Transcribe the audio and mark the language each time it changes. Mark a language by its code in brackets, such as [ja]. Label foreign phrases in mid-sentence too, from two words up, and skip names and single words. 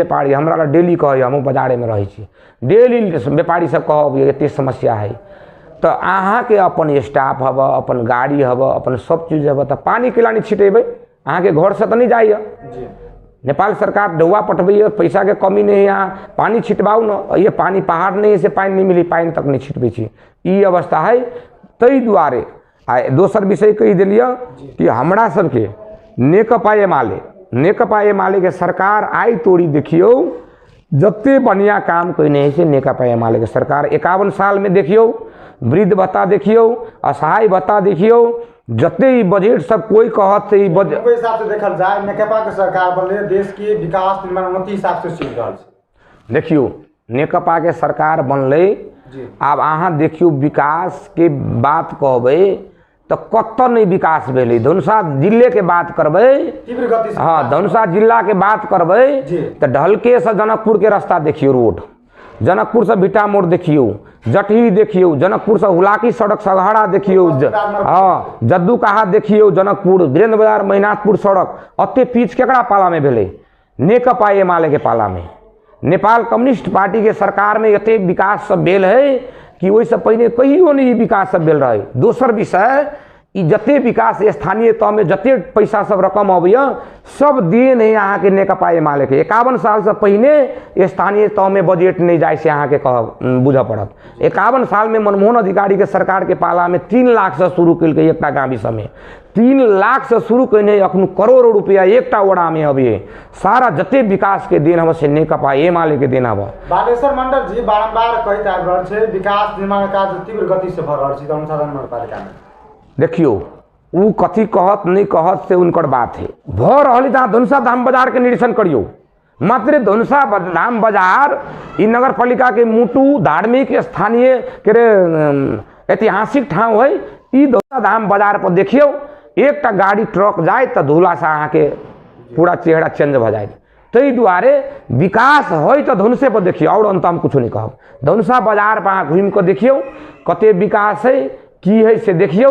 [mai] व्यापारी हमरा डेली कहे, हम बाजारे में रही छी, डेली व्यापारी सब कहब एते समस्या है तो अहाँ के अपन स्टाफ हब, अपन गाड़ी हब, अपन सब चीज हब तो पानी के लानी छिटेबै। अहाँ के घर से तो नहीं जाइए, नेपाल सरकार ढौआ पटबै, पैसा के कमी नहीं है, यहाँ पानी छिटबाऊ न, ये पानी पहाड़ नहीं है से पानी नहीं मिली, पानी तक नहीं छिटबै छी, ई अवस्था है। तई दुआरे दोसर विषय कही दिलिए कि हमरा सबके नेकपा एमाले के सरकार आई तोड़ी देखियो जत्ते बढ़िया काम कने है से नेकपा एमाले के सरकार 51 साल में देखियो, वृद्ध भत्ता देखियो, असहाय भत्ता देखियो, जत्ते ही बजट सब कोई कहत से बजट हिसाब से देखल जाए नेकपा के सरकार बनले देश के विकास निर्माण उन्नति हिसाब से चल रहल छै। देखियो नेकपा के सरकार बनले, आब अहाँ देखियो विकास के बात कहबै तो कत नहीं विकास भेलै। धनुषा जिले के बात करबै, तीव्र गति से हाँ धनुषा जिला के बात करबै तो ढलके से जनकपुर के रास्ता देखियो, रोड जनकपुर से भिटा मोड़ देखियो, जटही देखियो, जनकपुर से हुलाकी सड़क सघाड़ा देखियो, हाँ जद्दू कहा देखियो, जनकपुर वीरेंद्र बाजार महिनाथपुर सड़क अते पीच केकरा पाला में भेलै, नेकपा एमाले के पाला में। नेपाल कम्युनिस्ट पार्टी के सरकार में एते विकास सब भेल है कि वही सब पहले कहियो नहीं विकास सब भेल रहे। दोसर विषय ई जते विकास स्थानीय तह में जते पैसा सब रकम अबैया सब देन है अहाँ के नेकपा एमाले के। 51 साल से पहले स्थानीय तह में बजट नहीं जाए से अहाँ के कह बुझ पड़त। 51 साल में मनमोहन अधिकारी के सरकार के पाला में 3 लाख से शुरू कल एक गाँव समय 3 लाख से शुरू कने अखन करोड़ों रुपया एक वड़ा में अभी सारा जते विकास के देन हम से नेकपा एमाले के देन हब। बालेश्वर मंडल जी बारंबार कहैत आबि रहल छै विकास निर्माण काज तीव्र गति से भ रहल छै धनुषा धाम नगरपालिका में। देखियो उ कथी कहत नहीं कहत से उनकर बात है। भ रही तो धनुषा धाम बाजार के निरीक्षण करियो, मात्र धनुषा धाम बाजार ई नगर पालिका के मुटु धार्मिक स्थानीय के ऐतिहासिक ठाव है। ई धनुषा धाम बाजार पर देखियो एक गाड़ी ट्रक जाए तो धूला से अहाँ के पूरा चेहरा चेंज भ जाए। तै दुआरे विकास हो तो धनुषे पर देखियो और अंत हम कुछ नहीं कहब। धनुषा बाजार पर घूम कर देखियो कते विकास है की है से देखियो।